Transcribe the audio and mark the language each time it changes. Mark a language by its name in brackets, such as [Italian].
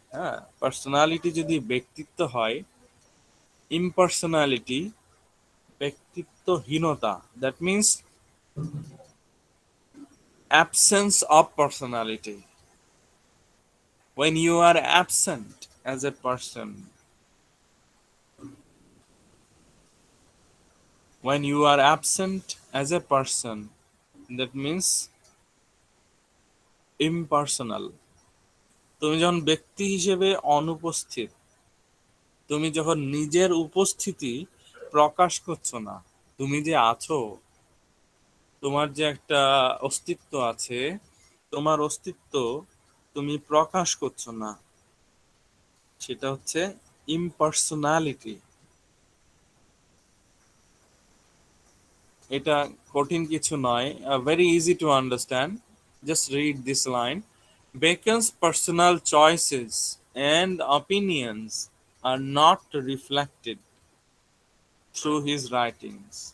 [Bangla] হ্যাঁ, পার্সোনালিটি যদি ব্যক্তিত্ব হয়, ইমপার্সোনালিটি ব্যক্তিত্বহীনতা। [English] That means absence of personality. When you are absent as a person, when you are absent as a person, that means impersonal. [Bangla] তুমি যখন ব্যক্তি হিসেবে অনুপস্থিত, তুমি যখন নিজের উপস্থিতি প্রকাশ করছো না, তুমি যে আছো, তোমার যে একটা অস্তিত্ব আছে, তোমার অস্তিত্ব তুমি প্রকাশ করছো না, সেটা হচ্ছে ইমপার্সোনালিটি। এটা কঠিন কিছু নয়, [English] very easy to understand. Just read this line. Bacon's personal choices and opinions are not reflected through his writings.